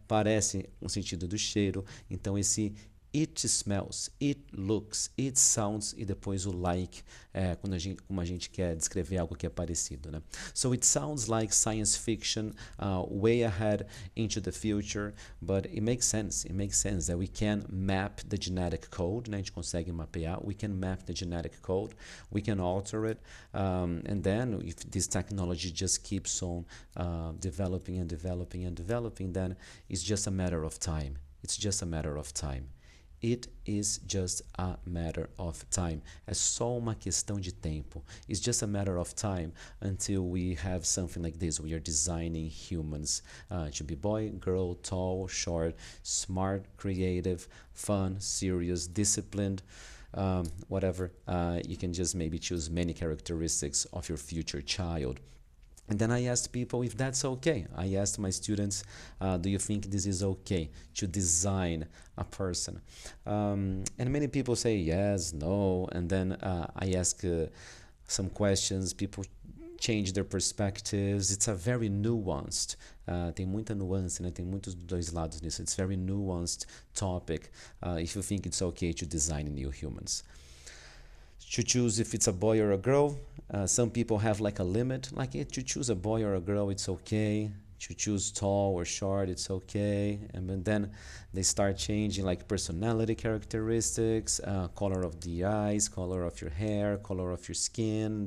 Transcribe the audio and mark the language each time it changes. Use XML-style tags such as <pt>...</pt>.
<pt>Parece um sentido do cheiro. Então esse</pt> <en>it smells, it looks, it sounds</en> <pt>e depois o like, como a gente quer descrever algo que é parecido, né?</pt> <en>So it sounds like science fiction, way ahead into the future, but it makes sense. It makes sense that we can map the genetic code, né?</en> <pt>A gente consegue mapear.</pt> <en>We can map the genetic code. We can alter it, and then if this technology just keeps on developing and developing and developing, then it's just a matter of time. It's just a matter of time. It is just a matter of time.</en> <pt>É só uma questão de tempo.</pt> <en>It's just a matter of time until we have something like this. We are designing humans to be boy, girl, tall, short, smart, creative, fun, serious, disciplined, whatever. You can just maybe choose many characteristics of your future child. And then I asked people if that's okay. I asked my students, do you think this is okay to design a person? And many people say yes, no. And then I ask some questions. People change their perspectives. It's a very nuanced.</en> <pt>Tem muita nuance, né? Tem muitos dois lados nisso.</pt> <en>It's a very nuanced topic. If you think it's okay to design new humans. To choose if it's a boy or a girl. Some people have like a limit, like to choose a boy or a girl, it's okay. To choose tall or short, it's okay. And then they start changing like personality characteristics, color of the eyes, color of your hair, color of your skin.</en>